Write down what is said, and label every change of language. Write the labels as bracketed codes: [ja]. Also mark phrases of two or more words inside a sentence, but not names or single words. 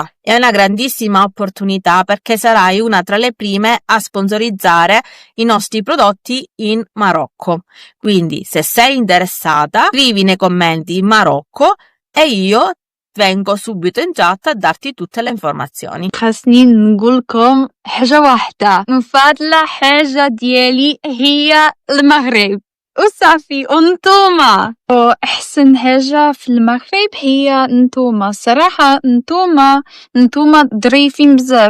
[it] È una grandissima opportunità perché sarai una tra le prime a sponsorizzare i nostri prodotti in Marocco. Quindi, se sei interessata, scrivi nei commenti Marocco e io vengo subito in chat a darti tutte le informazioni. [ar] خاصني نقولكم حاجة واحدة، مفضلة حاجة ديالي هي المغرب وصافي. انتوما احسن حاجة في المغرب هي انتوما. صراحة انتوما ظريفين بزاف.